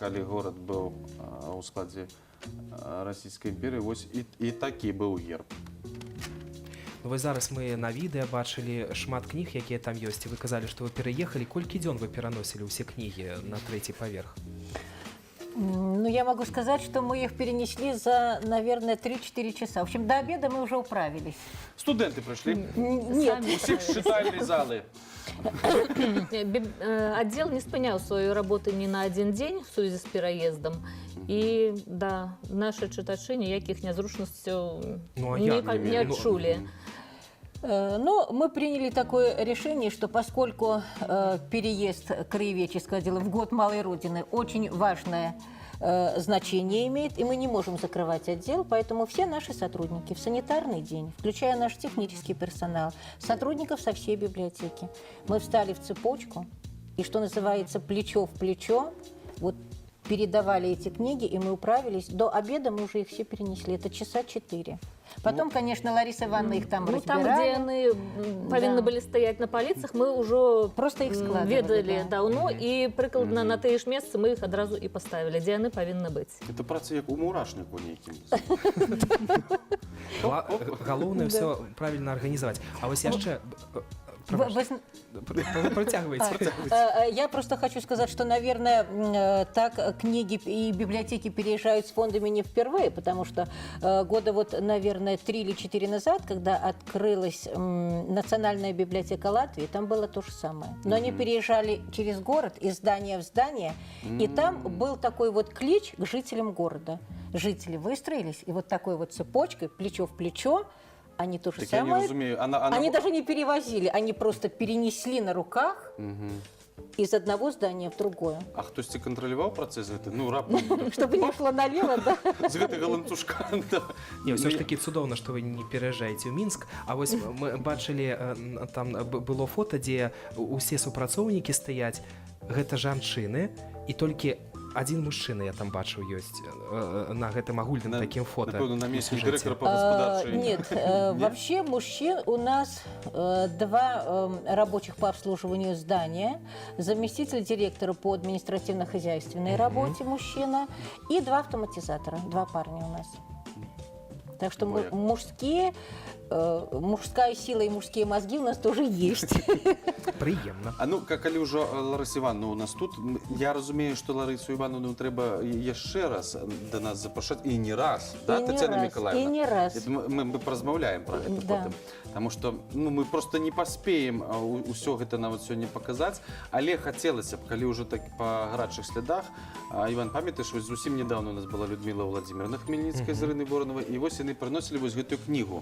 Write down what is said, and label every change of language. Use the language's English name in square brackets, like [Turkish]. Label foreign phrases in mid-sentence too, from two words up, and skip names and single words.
[Belarusian] калі горад быў у складзе расійскай імперыі, вось і такі быў герб. Ну, вось зараз мы на відэа бачылі шмат кніг, якія там ёсць, і вы казалі, што вы пераехалі. Колькі дзён вы пераносілі ўсе кнігі на 3-й паверх? Ну, [Russian] я могу сказать, что мы их перенесли за, наверное, 3-4 часа. В общем, до обеда мы уже управились. [Belarusian] Студэнты прыйшлі, [Russian] Нет, [Belarusian] Самі усе з чытальнай залы. Аддзел не спыняў сваю работу ні на адзін дзень в сувязі з пераездам. І да, нашы чытачы ніякіх нязручнасцяў Ну, а не, як? не адчулі. [Russian] Но мы приняли такое решение, что поскольку переезд краеведческого отдела в год Малой Родины очень важное значение имеет, и мы не можем закрывать отдел, поэтому все наши сотрудники в санитарный день, включая наш технический персонал, сотрудников со всей библиотеки, мы встали в цепочку, и, что называется, плечо в плечо, вот передавали эти книги, и мы управились. До обеда мы уже их все перенесли. Это часа 4. Потом, конечно, Лариса Ивановна их там Ну, там, разбирали. [Belarusian] дзе яны павінны Да. былі стаяць на паліцах, мы ўжо Просто іх складвалі, ведалі да. даўно, і прыкладна на тыя ж месцы мы іх адразу і паставілі, дзе яны павінны быць. Это праца як у мурашніку нейкім. Галоўнае ўсё правільна арганізаваць. А вось яшчэ... Працягвайце. [Russian] Я просто хочу сказать, что, наверное, так книги и библиотеки переезжают с фондами не впервые, потому что года вот, наверное, 3 или 4 назад, когда открылась Национальная библиотека Латвии, там было то же самое. Но они переезжали через город, из здания в здание, и там был такой вот клич к жителям города. Жители выстроились, и вот такой вот цепочкой, плечо в плечо, они то же [Belarusian] Так я не [Russian] самое. [Belarusian] разумею. [Russian] Они даже не перевозили, они просто перенесли на руках из одного здания в другое. [Belarusian] А хтосьці кантраляваў працэс гэты? Ну, раптам [Russian] Чтобы не шло налево, да? [Belarusian] з гэтага ланцужка. Да. Не, ўсё ж такі цудоўна, што вы не пераязджаеце ў Мінск. А вось мы бачылі, там было фота, дзе усе супрацоўнікі стаяць. Гэта жанчыны, і толькі адзін мужчына я там бачыў ёсць на гэтым агульным такім фота. Напэўна, намеснік дырэктара па гаспадарчай. [Russian] Нет, вообще мужчин у нас 2 рабочих по обслуживанию здания, заместитель директора по административно-хозяйственной работе мужчина и 2 автоматизатора, 2 парня у нас. Так что мужская сила и мужские мозги у нас тоже есть. [Belarusian] Прыемна. А ну, калі ўжо Ларыса Івановна у нас тут, я разумею, што Ларысу Івановну трэба яшчэ раз да нас запрашаць, і не раз, да, І не Тацяна раз, Миколаевна? і не раз. Мы паразмаўляем пра гэта Да. потым. Таму што мы просто не паспеем ўсё гэта нават сёння паказаць, але хацелася б, калі ўжо так па гарачых слядах, Іван, памятаеш, вось зусім недавно у нас была Людмила Владимировна Хмельніцкая з Ірынай Воронавай, і вось яны прыносілі вось гэтую кнігу.